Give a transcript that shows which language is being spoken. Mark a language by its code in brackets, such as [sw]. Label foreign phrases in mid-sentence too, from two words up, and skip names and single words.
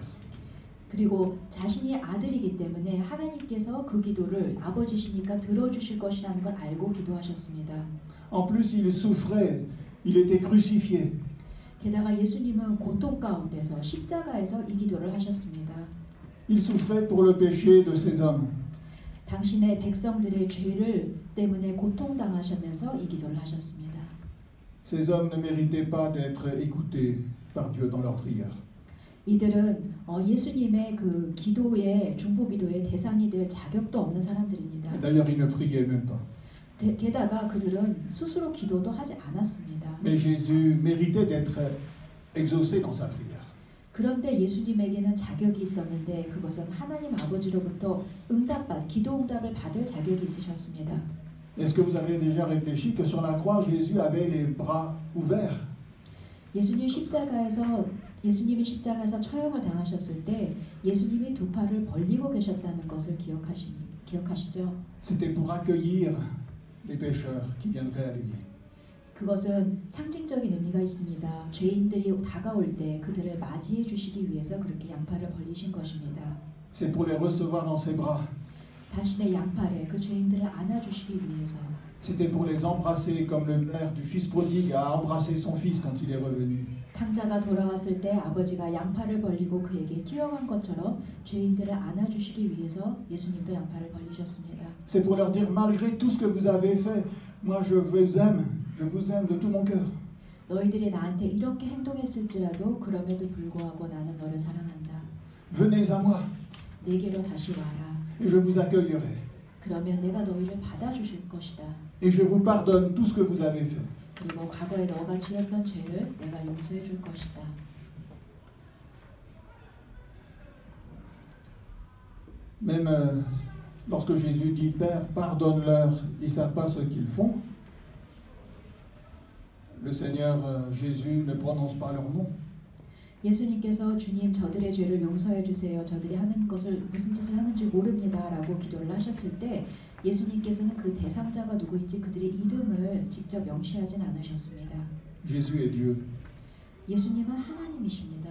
[ko] 그리고 자신이 아들이기 때문에 하나님께서 그 기도를 아버지시니까 들어주실 것이라는 걸 알고 기도하셨습니다. [fr] En plus, il souffrait, il était crucifié. [ko] 게다가 예수님은 고통 가운데서 십자가에서 이 기도를 하셨습니다. [fr] Il souffrait pour le péché de ces hommes. [ko] 당신의 백성들의 죄를 때문에 고통당하시면서 이 기도를 하셨습니다. [fr] Ces hommes ne méritaient pas d'être écoutés par Dieu dans leur prière. [ko] 이들은 예수님의 그 기도의 중보기도의 대상이 될 자격도 없는 사람들입니다. [fr] D'ailleurs, ils ne priaient même pas. [ko] 게다가 그들은 스스로 기도도 하지 않았습니다. [fr] Mais Jésus méritait d'être exaucé dans sa prière. [ko] 그런데 예수님에게는 자격이 있었는데 그것은 하나님 아버지로부터 기도 응답을 받을 자격이 있으셨습니다. [fr] Est-ce que vous avez déjà réfléchi que sur la croix, Jésus avait les bras ouverts? [ko] 예수님이 십자가에서 처형을 당하셨을 때 예수님이 두 팔을 벌리고 계셨다는 것을 기억하시죠? [fr] C'était pour accueillir les pécheurs qui viendraient à lui. [ko] 그것은 상징적인 의미가 있습니다. 죄인들이 다가올 때 그들을 맞이해 주시기 위해서 그렇게 양팔을 벌리신 것입니다. [fr] C'est pour les recevoir dans ses bras. [ko] 당신의 양팔에 그 죄인들을 안아주시기 위해서. [fr] C'était pour les embrasser comme le père du fils prodigue a embrassé son fils quand il est revenu. [ko] 탕자가 돌아왔을 때 아버지가 양팔을 벌리고 그에게 뛰어간 것처럼 죄인들을 안아주시기 위해서 예수님도 양팔을 벌리셨습니다. [fr] C'est pour leur dire, malgré tout ce que vous avez fait, moi je vous aime de tout mon cœur. [ko] 너희들이 나한테 이렇게 행동했을지라도 그럼에도 불구하고 나는 너를 사랑한다. [fr] Venez à moi [ko] 내게로 다시 와라. [fr] et je vous accueillerai. [ko] 그러면 내가 너희를 받아주실 것이다. [fr] Et je vous pardonne tout ce que vous avez fait. [ko] 그리고 과거에 너가 지었던 죄를 내가 용서해 줄 것이다. [fr] Même lorsque Jésus dit, Père, pardonne-leur, ils ne savent pas ce qu'ils font, le Seigneur Jésus ne prononce pas leur nom. [ko] 예수님께서 주님 저들의 죄를 용서해 주세요. 저들이 하는 것을 무슨 짓을 하는지 모릅니다라고 기도를 하셨을 때 예수님께서는 그 대상자가 누구인지 그들의 이름을 직접 명시하진 않으셨습니다. [fr] Jésus est Dieu. [ko] 예수님은 하나님이십니다.